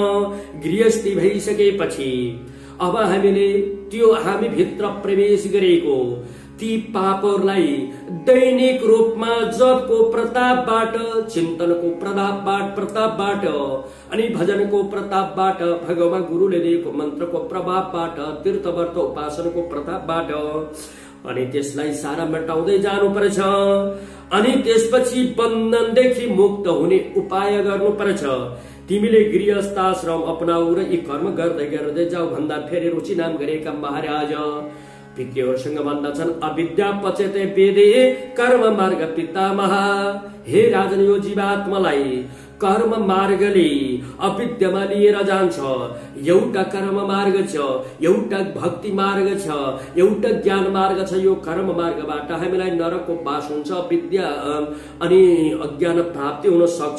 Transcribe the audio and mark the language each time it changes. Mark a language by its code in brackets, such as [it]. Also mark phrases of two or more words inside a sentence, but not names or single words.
[ne] गृहस्थी भइसकेपछि अब हामी भित्र प्रवेश गरेको ती पापहरूलाई दैनिक रूपमा जपको प्रतापबाट, चिन्तनको प्रतापबाट अनि भजनको प्रतापबाट, भगवान गुरुले दिएको मन्त्रको प्रभावबाट, तीर्थव्रत उपासनाको प्रतापबाट अनि त्यसलाई सारा मेटाउँदै जानुपर्छ। अनि त्यसपछि बन्धनदेखि मुक्त हुने उपाय गर्नुपर्छ। तिमीले गृहस्थ आश्रम अपनाऊ र यी कर्म गर्दै जाऊ भन्दा फेरि रुचि नाम गरेका महाराज पितृहरूसँग भन्दछन् [sa] अविद्या पचेते वेदे कर्म मार्ग पितामह। [ne] हे राजन, यो जीवात्मालाई कर्म मार्गले अविद्यामा लिएर जान्छ। एउटा कर्म मार्ग छ, एउटा भक्ति मार्ग छ, एउटा ज्ञान मार्ग छ। यो कर्म मार्गबाट हामीलाई नरकको बास हुन्छ, विद्या अनि अज्ञान प्राप्ति हुन सक्छ।